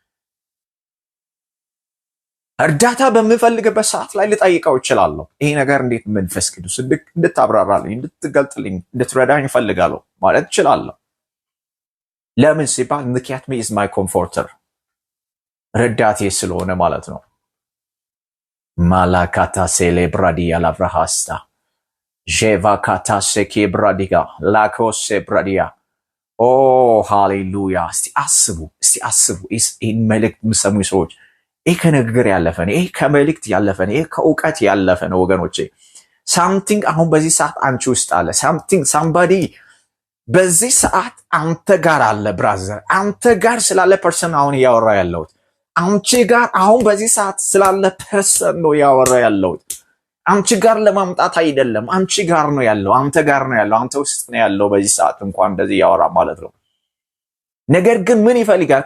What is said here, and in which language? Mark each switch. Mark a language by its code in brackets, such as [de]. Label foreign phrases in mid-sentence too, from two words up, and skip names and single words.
[am] እርዳታ በምፈልግበት ሰዓት ላይ ልጠይቀው እችላለሁ። ይሄ ነገር እንዴት መንፈስ ቅዱስ እንድታብራራልኝ፣ እንድትገልጥልኝ፣ እንድትረዳኝ እፈልጋለሁ ማለት እችላለሁ። ለምን ሲባል ምክንያት [en] me is my comforter፣ [am] ረዳቴ ስለሆነ ማለት ነው። Malakata celebradia lavrahasta. Jeva kata seke bradiga. Lakose bradia. [en] Oh, hallelujah. [am] እስቲ አስቡ ይህን መልእክት የምትሰሙ ሰዎች ይህ ከንግግር ያለፈ ነው። ይህ ከመልእክት ያለፈ ነው። ይህ ከእውቀት ያለፈ ነው ወገኖቼ። ሳምቲንግ አሁን በዚህ ሰዓት አንቺ ውስጥ አለ። ሳምባዲ በዚህ ሰዓት አንተ ጋር አለ። ብራዘር አንተ ጋር ስላለ ፐርሰን አሁን እያወራ ያለሁት አንቺ ጋር አሁን በዚህ ሰዓት ስላለ ፐርሰን ነው እያወራ ያለሁት። አንቺ ጋር ለማምጣት አይደለም። አንቺ ጋር ነው ያለው። አንተ ጋር ነው ያለው። አንተ ውስጥ ነው ያለው። በዚህ ሰዓት እንኳን እንደዚህ እያወራ ማለት ነው። ነገር ግን ምን ይፈልጋል?